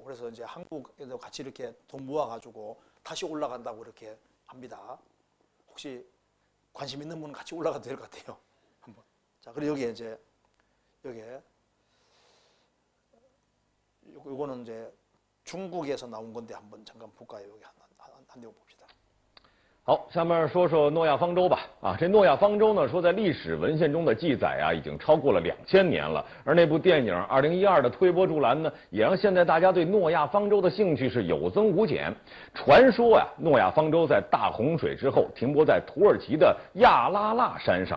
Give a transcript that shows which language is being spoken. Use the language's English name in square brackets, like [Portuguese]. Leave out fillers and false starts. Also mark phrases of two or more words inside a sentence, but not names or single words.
[Korean] 그래서 이제 한국에도 같이 이렇게 돈 모아가지고 다시 올라간다고 이렇게 합니다. 혹시 관심 있는 분은 같이 올라가도 될 것 같아요. 한번. 자, 그리고 여기에 이제 요거는 이제 중국에서 나온 건데 한번 잠깐 볼까요? 여기 한 내용 봅시다. [Chinese] 好，下面说说诺亚方舟吧。这诺亚方舟呢，说在历史文献中的记载已经超过了2000年了。而那部电影2012的推波助澜呢，也让现在大家对诺亚方舟的兴趣是有增无减。传说诺亚方舟在大洪水之后停泊在土耳其的亚拉腊山上。